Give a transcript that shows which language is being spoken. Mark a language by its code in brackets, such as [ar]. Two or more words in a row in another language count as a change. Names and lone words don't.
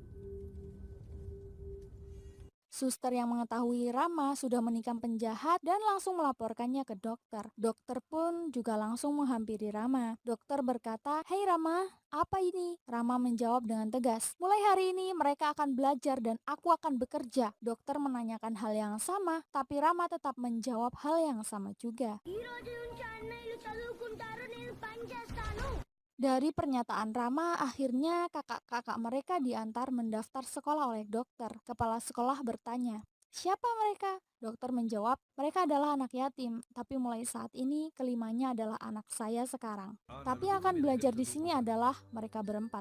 [id] Suster yang mengetahui Rama sudah menikam penjahat dan langsung melaporkannya ke dokter. Dokter pun juga langsung menghampiri Rama. Dokter berkata, "Hei Rama, apa ini?" Rama menjawab dengan tegas, "Mulai hari ini mereka akan belajar dan aku akan bekerja." Dokter menanyakan hal yang sama, tapi Rama tetap menjawab hal yang sama juga. [te] ఈ రోజు నుంచి అన్నయ్యలు చదువుకుంటారు, నేను పని చేస్తాను. [id] Dari pernyataan Rama, akhirnya kakak-kakak mereka diantar mendaftar sekolah oleh dokter. Kepala sekolah bertanya, "Siapa mereka?" Dokter menjawab, "Mereka adalah anak yatim, tapi mulai saat ini kelimanya adalah anak saya sekarang. Tapi yang akan belajar di sini adalah mereka berempat."